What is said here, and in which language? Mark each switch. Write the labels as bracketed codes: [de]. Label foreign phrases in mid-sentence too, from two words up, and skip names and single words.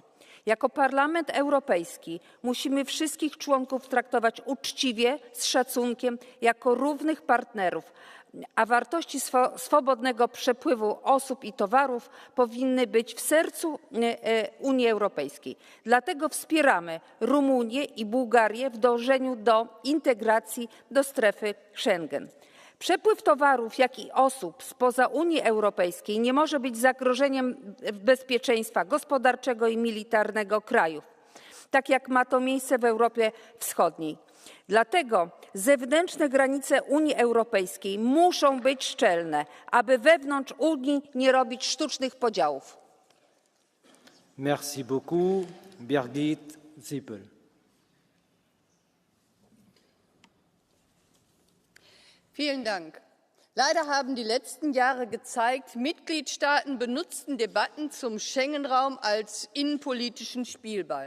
[pl] Jako Parlament Europejski musimy wszystkich członków traktować uczciwie, z szacunkiem, jako równych partnerów, a wartości swobodnego przepływu osób i towarów powinny być w sercu Unii Europejskiej. Dlatego wspieramy Rumunię i Bułgarię w dążeniu do integracji do strefy Schengen. Przepływ towarów, jak i osób spoza Unii Europejskiej nie może być zagrożeniem bezpieczeństwa gospodarczego i militarnego krajów, tak jak ma to miejsce w Europie Wschodniej. Dlatego zewnętrzne granice Unii Europejskiej muszą być szczelne, aby wewnątrz Unii nie robić sztucznych podziałów. [fr] Merci beaucoup. [de] Birgit Sippel. Vielen Dank. Leider haben die letzten Jahre gezeigt, Mitgliedstaaten benutzten Debatten zum Schengen-Raum als innenpolitischen Spielball.